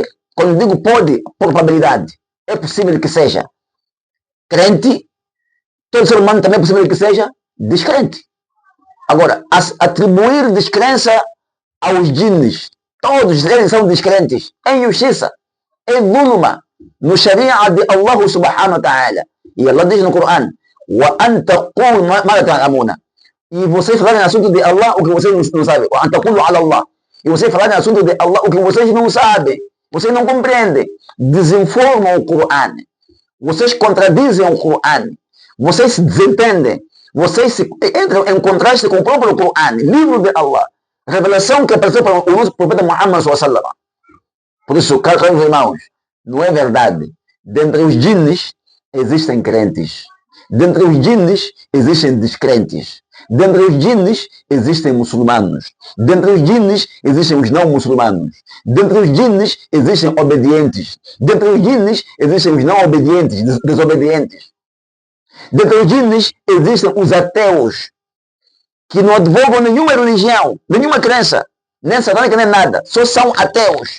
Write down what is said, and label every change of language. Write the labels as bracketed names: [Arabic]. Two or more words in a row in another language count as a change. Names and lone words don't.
[Portuguese] Quando digo pode, por probabilidade, é possível que seja crente, todo ser humano também é possível que seja descrente. Agora, atribuir descrença aos djinns, todos eles são descrentes, é injustiça, é zulma, no Sharia de Allah [Arabic] سبحانه وتعالى. [Portuguese] E Allah diz no Corão: [Arabic] وَأَنْ تَقُولُ مَا لَا تَعْلَمُونَ. [Portuguese] E vocês falarem assunto de Allah o que vocês não sabem. [Arabic] وَأَنْ تَقُولُ عَلَى اللَّهِ. [Portuguese] E vocês falarem assunto de Allah o que vocês não sabem, vocês não compreendem, desinformam o Corão, vocês contradizem o Corão, vocês se desentendem, vocês entram em contraste com o próprio Corão, livro de Allah, revelação que apareceu para o nosso profeta Muhammad [Arabic] صلى الله عليه وسلم. [Portuguese] Por isso, caros irmãos, não é verdade. Dentre os djinns existem crentes, dentre os djinns existem descrentes, dentre os djinns existem muçulmanos, dentre os djinns existem os não muçulmanos, dentre os djinns existem obedientes, dentre os djinns existem os não obedientes, desobedientes, dentre os djinns existem os ateus, que não advogam nenhuma religião, nenhuma crença, nem satânica nem nada, só são ateus.